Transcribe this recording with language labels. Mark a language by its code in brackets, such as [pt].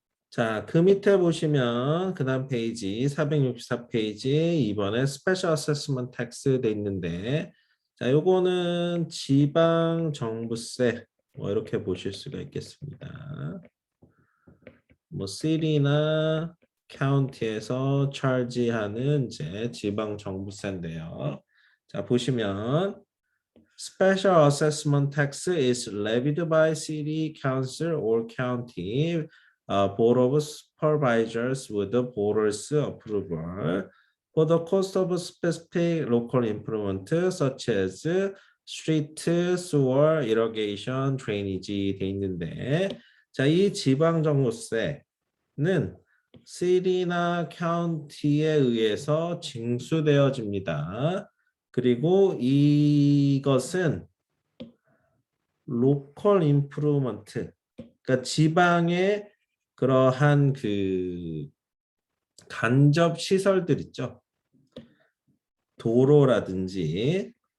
[ko] 자, 그 밑에 보시면 그 다음 페이지 464페이지 이번에 스페셜 어세스먼트 텍스 돼 있는데 자, 요거는 지방 정부세 뭐 이렇게 보실 수가 있겠습니다. 뭐 시리나 카운티에서 차지하는 이제 지방 정부세인데요. [en] 자, 보시면 Special assessment tax is levied by city council or county board of supervisors with the board's approval for the cost of specific local improvement such as street, sewer, irrigation, drainage [ko] 돼 있는데 자, 이 지방정부세는 시리나 카운티에 의해서 징수되어집니다. 그리고 이것은 로컬 임프루먼트, 그러니까 지방의 그러한 그 간접 시설들 있죠. 도로라든지